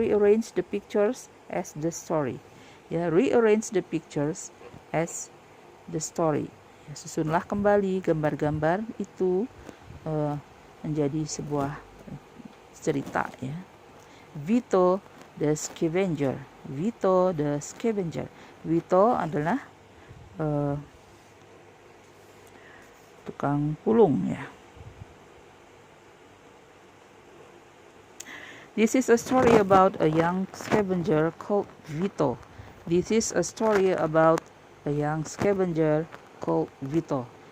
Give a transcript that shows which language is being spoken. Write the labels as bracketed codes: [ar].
[en] Rearrange the pictures as the story. Ya, rearrange the pictures as the story. [id] Ya, susunlah kembali gambar-gambar itu menjadi sebuah cerita, ya. [en] Vito the scavenger. Vito the scavenger. [id] Vito adalah tukang pulung, ya. [en] This is a story about a young scavenger called Vito. This is a story about a young scavenger called Vito.